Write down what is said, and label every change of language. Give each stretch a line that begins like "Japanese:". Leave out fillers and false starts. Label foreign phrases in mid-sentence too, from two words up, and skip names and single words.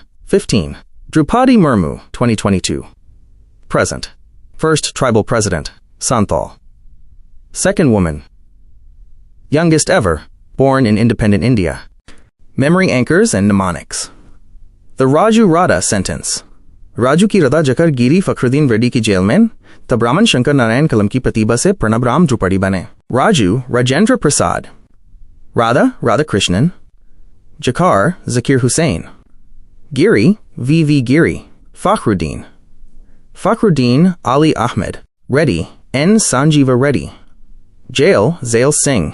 English: 15. Draupadi Murmu, 2022. Present. First Tribal President, Santhal. Second woman. Youngest ever, born in independent India. Memory anchors and mnemonics. The Raju Radha sentence.
Hindi: राजू की रदा जकर गिरी फखरुद्दीन रेड्डी की जेल में, तब रामन शंकर नारायण कलम की प्रतिभा से प्रणब राम द्रुपदी बने.
English: Raju Rajendra Prasad. Radha Radhakrishnan. Jakar Zakir Hussain. Giri V. Giri. Fakhruddin Ali Ahmed. Reddy N. Sanjeeva Reddy. Jail Zail Singh.